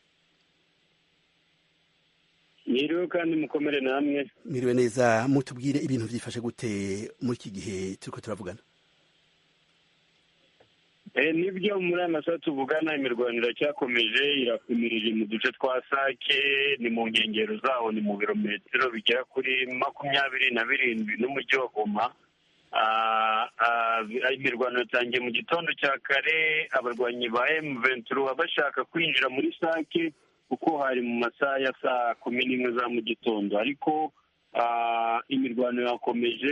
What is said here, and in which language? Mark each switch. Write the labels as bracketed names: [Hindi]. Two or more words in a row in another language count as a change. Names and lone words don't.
[Rundi] Mwiriwe kandi mukomere namwe. [Kinyarwanda] Mwiriwe neza. [Rundi] Mutubwire ibintu vyifashe gute muri iki gihe turiko turavugana? [Kinyarwanda] Nibyo muri aya masaha tuvugana imirwaniro iracyakomeje, irakumirije mu duce twa Sake, ni mu nkengero zaho, ni mu birometero bigera kuri 27 n'umujyi wa Goma. Imirwano yatangiye mu gitondo cya kare, abarwanyi ba M23 bashaka kwinjira muri Sake kuko hari mu masaha ya saa 11 za mu gitondo, ariko imirwano yakomeje.